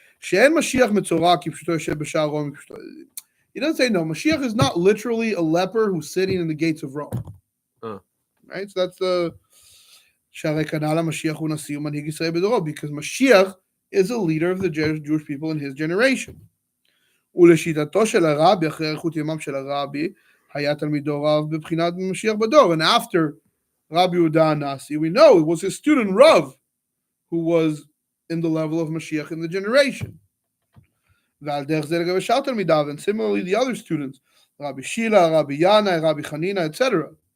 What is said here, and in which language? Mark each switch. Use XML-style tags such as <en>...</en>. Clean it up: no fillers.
<he>שאין משיח מצורע כפשוטו יושב בשער רומי כפשוטו.</he> <en>He doesn't say, no, Mashiach is not literally a leper who's sitting in the gates of Rome. Right? So that's the</en> <he>שהרי כנ"ל המשיח הוא נשיא ומנהיג ישראל בדורו,</he> <en>because Mashiach is a leader of the Jewish people in his generation.</en> <he>ולשיטתו של הרבי, אחרי אריכות ימם של הרבי, היה תלמידו רב בבחינת משיח בדור.</he> <en>And after Rabbi Yehuda Nasi, we know it was his student Rav who was in the level of Mashiach in the generation.</en> <he>ועל דרך זה לגבי שאר תלמידיו,</he> <en>and similarly the other students, Rabbi Shila, Rabbi Yanai, Rabbi Hanina, etc.</en>